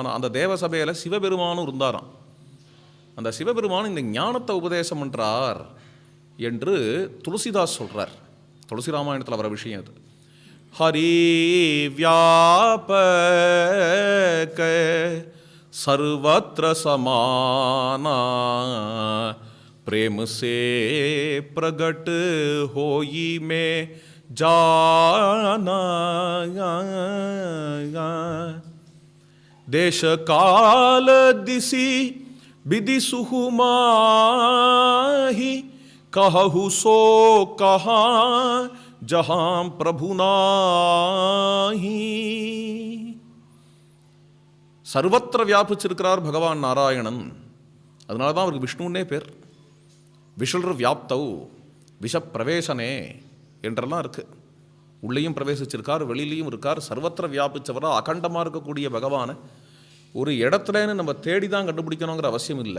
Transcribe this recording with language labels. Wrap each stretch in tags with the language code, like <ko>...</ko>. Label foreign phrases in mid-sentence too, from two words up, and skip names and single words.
<ta>அந்த தேவசபையில் சிவபெருமானும் இருந்தாராம். அந்த சிவபெருமான் இந்த ஞானத்தை உபதேசம் பண்ணுறார் என்று துளசிதாஸ் சொல்கிறார். துளசி ராமாயணத்தில் வர விஷயம் அது.</ta> <awa>हरि ब्यापक सर्बत्र समाना प्रेम से प्रगट होई में जाना देश काल दिसी विधि सुहुमाही कहु सो कहा जहां प्रभु नाही.</awa> <ta>சர்வத்திர வியாபிச்சிருக்கிறார் பகவான் நாராயணன். அதனால தான் அவருக்கு விஷ்ணுன்னே பேர்.</ta> <sa>विषुर् व्याप्तौ विशप्रवेशने</sa> <ta>என்றெல்லாம் இருக்குது. உள்ளேயும் பிரவேசிச்சிருக்கார், வெளியிலையும் இருக்கார். சர்வத்திர வியாபித்தவராக அகண்டமாக இருக்கக்கூடிய பகவானை ஒரு இடத்துலன்னு நம்ம தேடி தான் கண்டுபிடிக்கணுங்கிற அவசியம் இல்லை.</ta>